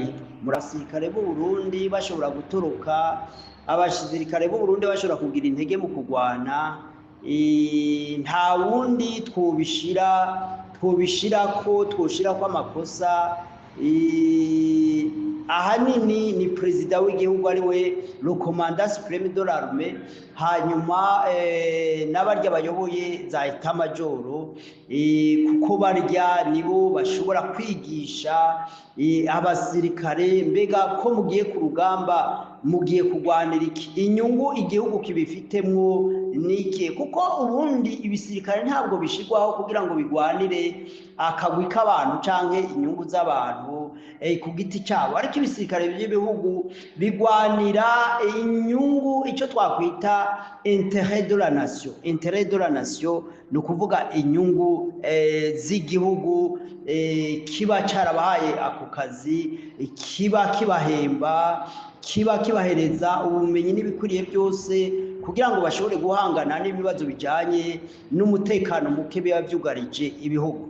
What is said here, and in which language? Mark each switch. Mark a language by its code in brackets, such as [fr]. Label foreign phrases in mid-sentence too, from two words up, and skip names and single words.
[rn] Abasirikare b'u Burundi bashobora gutoroka, abasirikare b'u Burundi bashobora kugira intege mu kurwana, nta wundi twoshira ko amakosa. Ahanini ni perezida w'igihugu ari we [fr] le commandant supreme de l'armée, [rn] hanyuma n'abarya bayoboye za etat majoro, kuko barya nibo bashobora kwigisha abasirikare mbega ko mugiye ku rugamba, mugiye kurwanira iki, inyungu igihugu kibifitemwo niki. Kuko ubundi ibisirikare ntabwo bishigwaho kugira ngo bigwanire akagwi k'abantu canke inyungu z'abantu ku giti cyabo, ariko ibisirikare by'ibihugu bigwanira inyungu, icyo twakwita [fr] intérêt de la nation. Intérêt de la nation [rn] ni ukuvuga inyungu z'igihugu kiba carabahaye ako kazi, kiba kibahemba, kiba kibahereza ubumenyi n'ibikwiriye byose kugira ngo bashobore guhangana n'ibibazo bijanye n'umutekano muke biba vyugarije ibihugu.